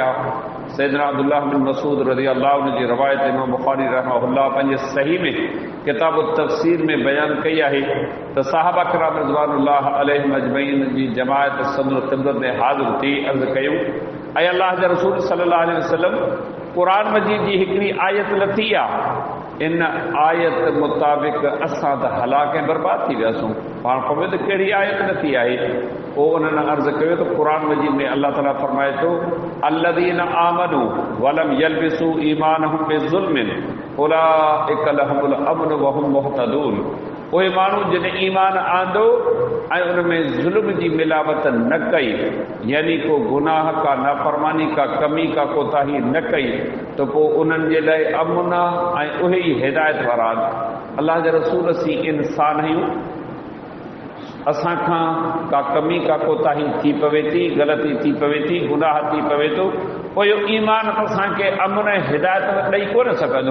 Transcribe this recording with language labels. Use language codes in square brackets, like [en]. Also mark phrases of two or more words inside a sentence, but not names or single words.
[sd] सैयदना अब्दुल्लाह बिन मसूद [ar] رضي الله عنه [sd] जी रवायत इमाम बुखारी रहमहुल्लाह पंहिंजे सही में किताब तफ़सीर में बयानु कई आहे त सहाबा किराम [ar] رضوان الله عليهم أجمعين [sd] जी जमायत सदन क़िबलत में हाज़िर थी अर्ज़ कयूं ऐं अल्लाह जे रसूल [ar] صلى الله عليه وسلم [sd] क़ुरान मजीद जी हिकिड़ी आयत लथी आहे इन आयत मुताबिक़ असां त हलाक ऐं बर्बाद थी वियासीं। पाण पवे त कहिड़ी आयत नथी आहे पोइ उन्हनि अर्ज़ु कयो त क़ुरान मजीद में अल्लाह ताला फरमाए थो [ar] الذين آمنوا ولم يلبسوا إيمانهم بظلم أولئك لهم الأمن و هم مهتدون. [sd] उहे माण्हू जिन ईमान आंदो ऐं उन में ज़ुल्म जी मिलावत न कई यानी को गुनाह का नाफ़रमानी का कमी का कोताही न कई त पोइ उन्हनि जे लाइ अमन आहे ऐं उहे ई हिदायत वारा अल्लाह जे रसूल असीं इंसान आहियूं असांखां का कमी का कोताही थी पवे थी ग़लती थी पवे थी गुनाह थी पवे थो पोइ इहो ईमान असांखे अमन ऐं हिदायत ॾेई कोन सघंदो।